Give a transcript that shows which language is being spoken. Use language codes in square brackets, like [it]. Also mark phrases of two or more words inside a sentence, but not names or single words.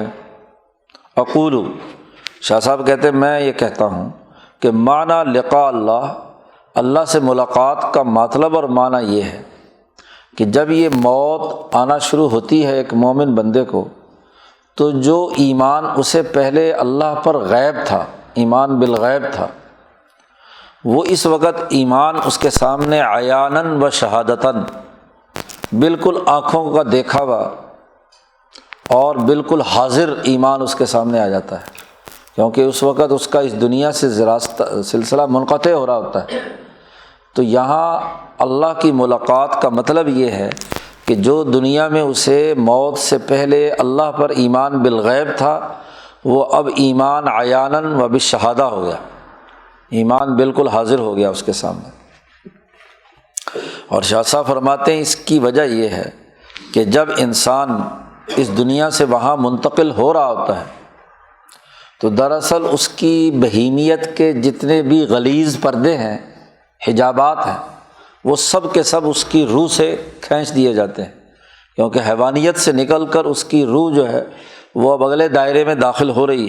[ur] اقول، شاہ صاحب کہتے ہیں میں یہ کہتا ہوں کہ معنی لقاء اللہ، اللہ سے ملاقات کا مطلب اور معنی یہ ہے کہ جب یہ موت آنا شروع ہوتی ہے ایک مومن بندے کو، تو جو ایمان اسے پہلے اللہ پر غیب تھا، ایمان بالغیب تھا، وہ اس وقت ایمان اس کے سامنے عیاناً و شہادتاً، بالکل آنکھوں کا دیکھا ہوا اور بالکل حاضر ایمان اس کے سامنے آ جاتا ہے، کیونکہ اس وقت اس کا اس دنیا سے سلسلہ منقطع ہو رہا ہوتا ہے۔ تو یہاں اللہ کی ملاقات کا مطلب یہ ہے کہ جو دنیا میں اسے موت سے پہلے اللہ پر ایمان بالغیب تھا، وہ اب ایمان عیاناً و بالشہادہ ہو گیا، ایمان بالکل حاضر ہو گیا اس کے سامنے۔ اور شاہ صاحب فرماتے ہیں اس کی وجہ یہ ہے کہ جب انسان اس دنیا سے وہاں منتقل ہو رہا ہوتا ہے تو دراصل اس کی بہیمیت کے جتنے بھی غلیظ پردے ہیں، حجابات ہیں، وہ سب کے سب اس کی روح سے کھینچ دیے جاتے ہیں، کیونکہ حیوانیت سے نکل کر اس کی روح جو ہے وہ اب اگلے دائرے میں داخل ہو رہی ہے۔